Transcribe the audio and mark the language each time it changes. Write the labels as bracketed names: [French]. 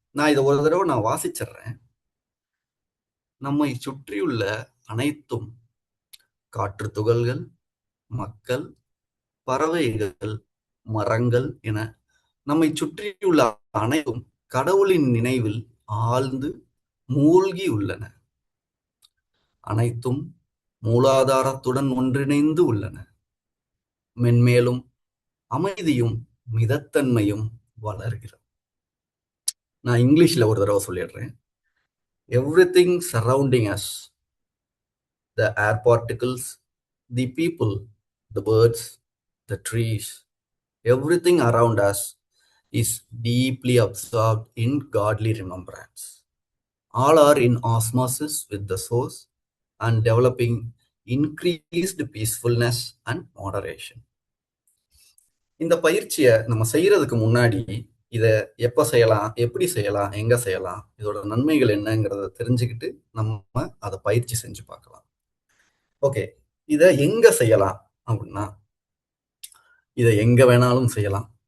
[Tamil] நான் இதை ஒரு தடவை நான் வாசிச்சிடுறேன். நம்மை சுற்றியுள்ள அனைத்தும் காற்று துகள்கள், மக்கள், பறவைகள், மரங்கள் என நம்மை சுற்றியுள்ள அனைத்தும் கடவுளின் நினைவில் ஆழ்ந்து மூழ்கி உள்ளன. அனைத்தும் மூலாதாரத்துடன் ஒன்றிணைந்து உள்ளன. மென்மேலும் அமைதியும் மிதத்தன்மையும் வளர்கிறது. நான் இங்கிலீஷ்ல ஒரு தடவை சொல்லிடுறேன். [English] Everything surrounding us, the air particles, the people, the birds, the trees, everything around us is deeply absorbed in godly remembrance. All are in osmosis with the source and developing increased peacefulness and moderation. [Tamil] இந்த பயிற்சியை நம்ம செய்யறதுக்கு முன்னாடி இதை எப்ப செய்யலாம், எப்படி செய்யலாம், எங்க செய்யலாம், இதோட நன்மைகள் என்னங்கிறத தெரிஞ்சுக்கிட்டு நம்ம அதை பயிற்சி செஞ்சு பார்க்கலாம். ஓகே, இதை எங்க செய்யலாம் அப்படின்னா, இதை எங்க வேணாலும் செய்யலாம்.